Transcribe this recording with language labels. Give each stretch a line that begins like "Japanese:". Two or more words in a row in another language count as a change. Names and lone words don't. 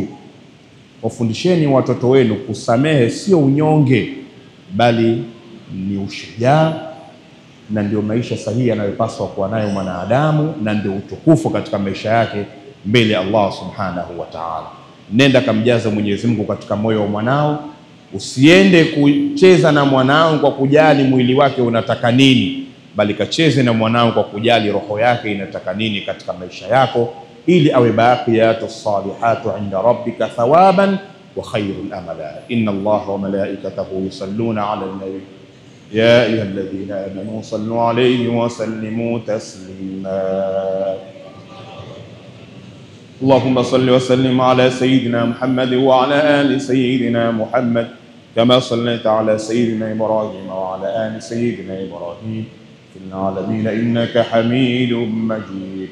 Swahili: Wafundisheni watoto wenu kusamehe sio unyonge, bali ni ushujaa, na ndio maisha sahihi yanayopaswa kuwa nayo mwanadamu, na ndio utukufu katika maisha yake mbele ya Allah
Arabic: سبحانه وتعالى.
Swahili: Nenda kamjaza Mwenyezi Mungu katika moyo wa mwanao. Usiende kucheza na mwanao kwa kujali mwili wake unataka nini, bali kacheze na mwanao kwa kujali roho yake inataka nini katika maisha yako, ili awe
Arabic: باقيات صالحات عند ربك ثوابا وخير أملا. إن الله وملائكته يصلون على النبي يا أيها الذين آمنوا صلوا عليه وسلموا تسليما. اللهم صل وسلم على سيدنا محمد وعلى آل سيدنا محمد كما صليت على سيدنا إبراهيم وعلى آل سيدنا إبراهيم في العالمين إنك حميد مجيد.